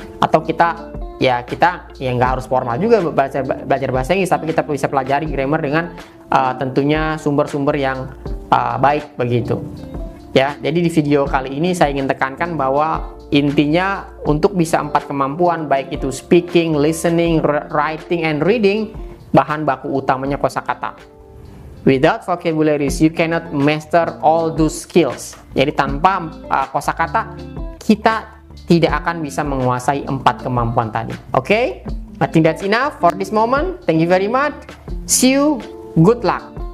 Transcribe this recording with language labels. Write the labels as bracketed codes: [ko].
[id] Atau kita nggak harus formal juga belajar bahasa Inggris, tapi kita bisa pelajari grammar dengan tentunya sumber-sumber yang baik begitu. Ya, jadi di video kali ini saya ingin tekankan bahwa intinya untuk bisa 4 kemampuan, baik itu speaking, listening, writing, and reading, bahan baku utamanya kosakata. [en] Without vocabularies, you cannot master all those skills. [id] Jadi tanpa kosakata, kita tidak akan bisa menguasai 4 kemampuan tadi. [en] Oke? I think that's enough for this moment. Thank you very much. See you. Good luck.